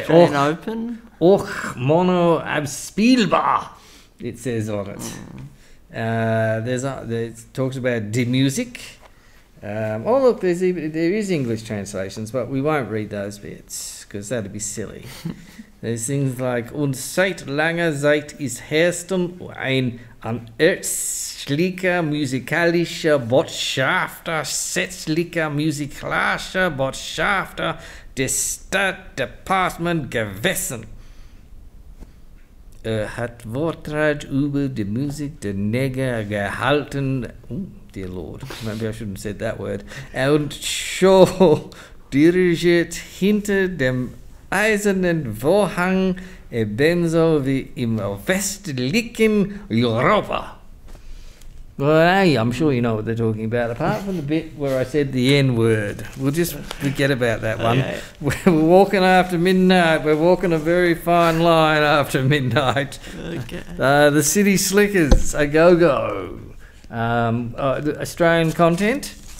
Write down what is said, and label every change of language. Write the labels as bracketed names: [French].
[English] Australian Open? [German] Och Mono Abspielbar, [English] it says on it. It talks about de music. There is English translations, but we won't read those bits because that'd be silly. There's things like [German] "Und seit langer Zeit ist Hairston ein unerschlicher musikalischer Botschafter, setzlicher musikalischer Botschafter des Stadtdepartement gewesen. Hat Vortrag über die Musik der Neger gehalten." [English] Dear Lord, maybe I shouldn't have said that word. [German] "Und schon dirigiert hinter dem eisernen Vorhang ebenso wie im westlichen Europa." [English] Well, hey, I'm sure you know what they're talking about, apart from the bit where I said the N word. We'll just forget about that one. Okay. We're walking after midnight. We're walking a very fine line after midnight. Okay. The City Slickers, a go go. Australian content.